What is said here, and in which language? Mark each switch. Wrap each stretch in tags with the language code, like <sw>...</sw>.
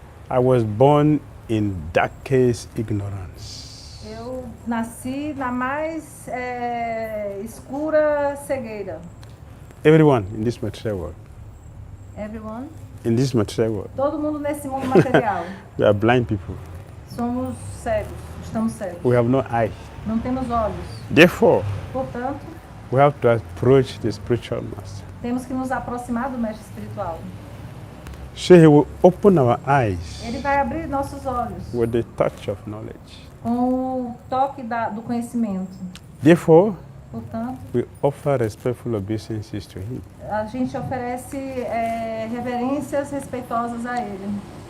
<en>I was born in darkest ignorance.</en> <pt>Eu nasci na mais escura cegueira.</pt> <en>Everyone in this material world, Everyone. in this material world,</en> <pt>Todo mundo nesse mundo material.</pt> <en>we are blind people.</en> <pt>Somos cegos, estamos cegos.</pt> <en>We have no eye.</en> <pt>Não temos olhos.</pt> <en>Therefore,</en> <pt>Portanto,</pt> <en>we have to approach the spiritual master.</en> <pt>temos que nos aproximar do mestre espiritual.</pt> <en>So he will open our eyes</en> <pt>Ele vai abrir nossos olhos</pt> <en>with the touch of knowledge.</en> <pt>com o toque do conhecimento.</pt> <en>Therefore,</en> <pt>Portanto,</pt> <en>we offer respectful obeisances to him.</en> <pt>a gente oferece reverências respeitosas a ele.</pt>